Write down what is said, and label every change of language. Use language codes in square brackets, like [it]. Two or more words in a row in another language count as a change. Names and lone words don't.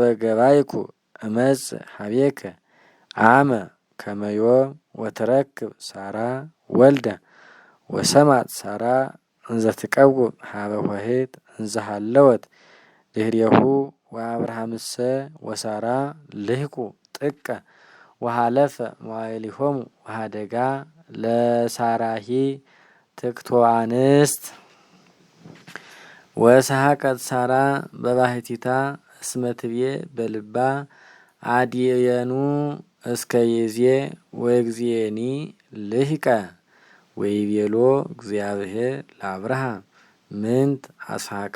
[gez] ገባይኩ እመጽእ ሀቤከ አመ ከመ ዮም ወትረክብ ሳራ ወልደ ወሰማት ሳራ እንዘ ትቀውም ሀበ ኆኅት እንዘ ሀለወት ድኅሬሁ ወአብርሃምሰ ወሳራ ልሂቁ ጥቀ ወሀለፈ መዋዕሊሆሙ ወሀደጋ ለሳራሂ ትክቶ አንስት ወሰሐቀት ሳራ በባሕቲታ እስመ ትቤ በልባ አድየኑ እስከ ይእዜ ወእግዚእኒ ልሂቀ ወይቤሎ እግዚአብሔር ለአብርሃም ምንት አስሐቃ